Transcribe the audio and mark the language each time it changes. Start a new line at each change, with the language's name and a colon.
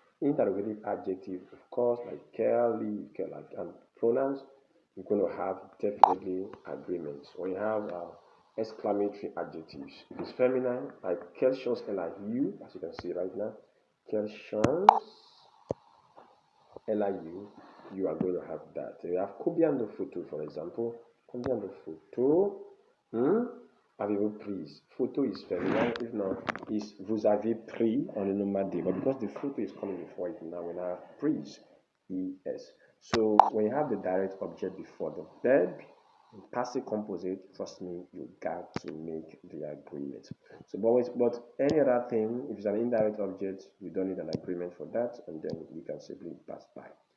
English: Interrogative adjective, of course, like curly, like pronouns, you're going to have definitely agreements. When you have exclamatory adjectives, if it's feminine, like
French: quelle chance elle a eu,
English: as you can see right now, quelle chance elle a eu, you are going to have that. You have
French: combien de photos,
English: for example.
French: Combien de photos avez-vous prises?
English: Photo is feminine, if not, is
French: vous avez pris
English: on the nomadé. But because the photo is coming before it now, we now have prise, es. So when you have the direct object before the verb, in passive composite, trust me, you got to make the agreement. So, but any other thing, if it's an indirect object, you don't need an agreement for that, and then you can simply pass by.